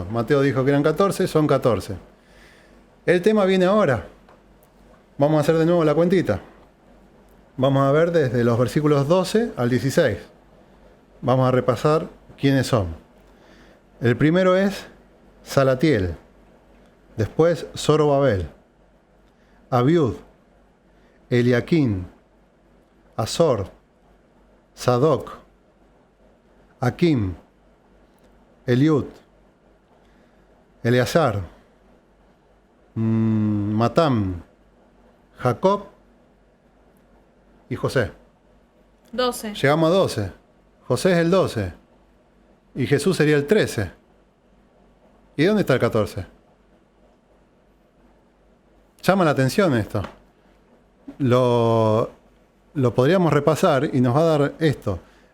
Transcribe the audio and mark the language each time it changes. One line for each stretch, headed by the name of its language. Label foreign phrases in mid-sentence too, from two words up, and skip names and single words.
Spanish: Mateo dijo que eran 14, son 14. El tema viene ahora. Vamos a hacer de nuevo la cuentita. Vamos a ver desde los versículos 12 al 16. Vamos a repasar quiénes son. El primero es Salatiel. Después Zorobabel, Abiud, Eliaquín, Azor, Sadoc, Akim, Eliud, Eleazar, Matam, Jacob y José. 12. Llegamos a 12. José es el 12. Y Jesús sería el 13. ¿Y dónde está el 14? Llama la atención esto. Lo podríamos repasar y nos va a dar esto.